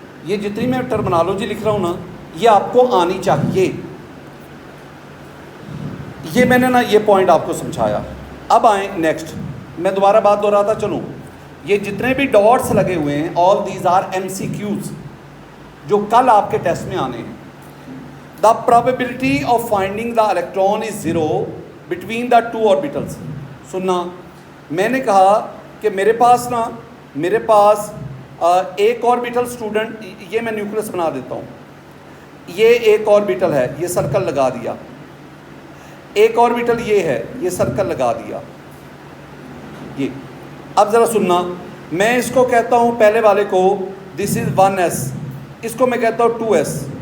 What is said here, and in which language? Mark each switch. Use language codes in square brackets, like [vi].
[ur] یہ جتنی میں ٹرمنالوجی لکھ رہا ہوں نا, یہ آپ کو آنی چاہیے. یہ میں نے نا یہ پوائنٹ آپ کو سمجھایا. اب آئیں نیکسٹ, میں دوبارہ بات دہراتا چلوں. یہ جتنے بھی ڈاٹس لگے ہوئے ہیں [en] all these are M C Qs [ur] جو کل آپ کے ٹیسٹ میں آنے ہیں. [en] The probability of finding the electron is zero between the two orbitals. [ur] سننا, میں نے کہا کہ میرے پاس ایک آربیٹل اسٹوڈنٹ, یہ میں نیوکلس بنا دیتا ہوں, یہ ایک آربیٹل ہے, یہ سرکل لگا دیا. ایک آربیٹل یہ ہے, یہ سرکل لگا دیا. یہ اب ذرا سننا, میں اس کو کہتا ہوں پہلے والے کو [en] this is [ur] 1s, اس کو میں کہتا ہوں 2s.